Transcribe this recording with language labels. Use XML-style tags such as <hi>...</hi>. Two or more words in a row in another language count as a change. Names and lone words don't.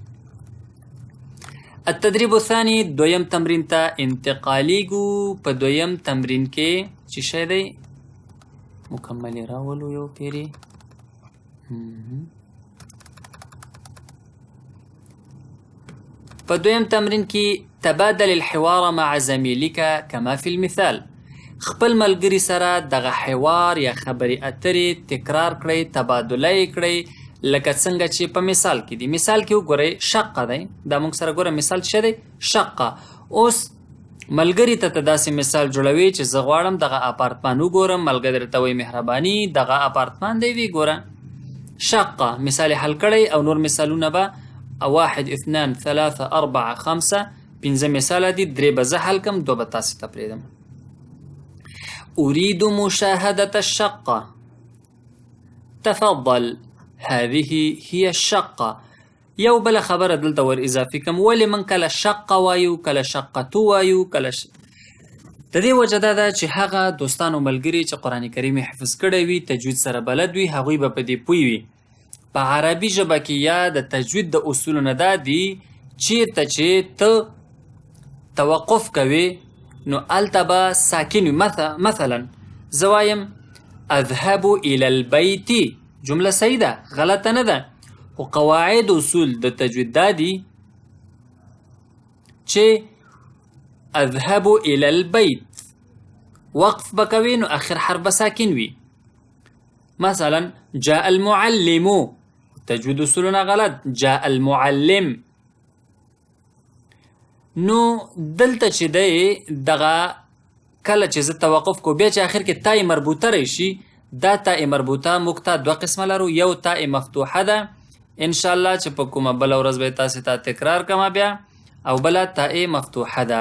<ar>التدریب الثاني،</ar> <ps>دویم تمرین ته انتقالیږو. په دویم تمرین کې چې شی دی مکمل یې راولو یو پیرې.</ps> <ar>په دویم تمرین کې تبادل الحوار مع زميلك كما في المثال.</ar> <ps>خپل ملګري سره دغه حوار یا خبرې اترې تکرار کړئ، تبادله یې کړئ لکه څنګه چې په مثال کې دی. مثال کې وګورئ شقه دی، دا موږ سره ګوره مثال څه دی؟ شقه. اوس ملګري ته داسې مثال جوړوي چې زه غواړم دغه اپارتمان وګورم، ملګری ته وایي مهرباني دغه اپارتمان دی وی ګوره. شقه مثال حل کړئ او نور مثالونه به 1 2 3 4 5 پنځه مثال دي، 3 به زه حل کم، 2 به تاسې ته پرېږدم.</ps> <ar>أريد مشاهدة الشقة. تفضل هذه هي الشقة.</ar> <ps>یو بل خبره دلته ور اضافي کوم، ولې من کله شقه وایو کله شقتو وایو کله د دې وجه دا ده چې هغه دوستان او ملګري چې قرآن کریم حفظ کړی وي، تجوید سره بلد وي، هغوی به په دې پوه وي. په عربي ژبه کې یا د تجوید د اصولو نه دا دي چیرته چې ته توقف کوي نو هلته به ساکن وي. مثلا زه وایم</ps> <ar>اذهب الى البيت،</ar> <ps>جمله صحیح ده، غلطه نه ده، خو قواعد اصول د تجوید دا دي چې</ps> <ar>اذهب الى البيت</ar> <ps>وقف بکوي نو اخر حرف به ساکن وي.</ps> <ar>مثلا جاء المعلم، تجوید اصولنا غلط، جاء المعلم.</ar> <ps>نو دلته چې دی دغه کله چې زه توقف کو بیا چې آخر کې تای مربوطه راشي، دا تای مربوطه موږ ته 2 قسمه لرو. یو تای مفتوحه ده انشاءالله چې په کومه بله ورځ به تاسې ته تکرار کما بیا، او بله تای مفتوحه ده.</ps>